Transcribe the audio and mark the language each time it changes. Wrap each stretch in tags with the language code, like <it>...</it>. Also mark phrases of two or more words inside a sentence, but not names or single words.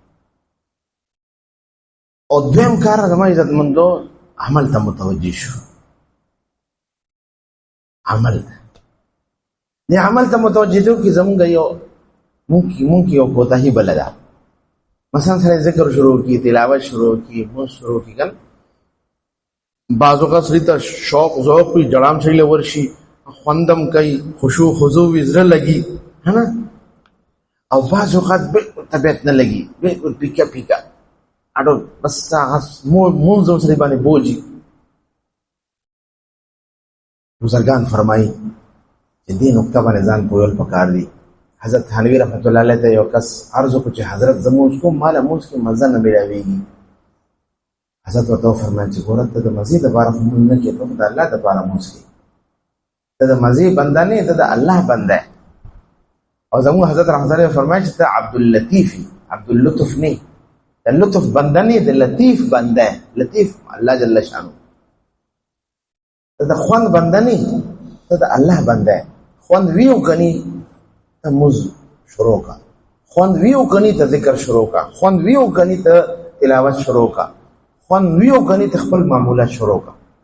<ps>او دویم کار زما عزتمندو عمل ته متوجه شو. عمل دې عمل ته متوجه دو کې زمونږ یو مونږ یو کوتاهي بله ده. مثلا سره ذکر شروع کی، تلاوت شروع کی، مونږ شروع کی کنه، بعض اوقات سړي ته شوق ذوق وي، جړام سړي له ورشي، خوندم کوي، خشوع خضوع وي، زړه لګي،</ps> <ur>ہے نا.</ur> <ps>او بعض اوقات بالکل طبیعت نه لګي، بالکل پیکا پیکا اډو بس هغه مونږ سړي باندې بوجي. بزرگان فرمایي چې دې نقطه باندې ځان پوهول پکار دي. حضرت تھانوی</ps> <ar>رحمت الله علیه</ar> <ps>ته یو کس عرض وکړ چې حضرت زموږ کوم مال موږ کې مزه نه ملاويږي. حضرت ورته فرمایي چې ګوره ته د مزید لپاره موږ نه کې، ته د الله لپاره موږ کې، ته د مزید بنده نه، ته د الله بنده. او زموږ حضرت</ps> <ar>رحمت الله علیه</ar> <ps>فرمایي چې ته عبد اللطیف، عبد اللطف نه، د لطف بنده نه، د لطیف بنده. لطیف الله</ps> <ar>جل شانه.</ar> <ps>ته د خوند بنده نه، ته د الله بنده. خوند ویو کني ته موز شروع کا، خوند ویو کني ته ذکر شروع کا، خوند ویو کني ته تلاوت شروع کا، خوند ویو کني ته خپل معمولات شروع کا.</ps>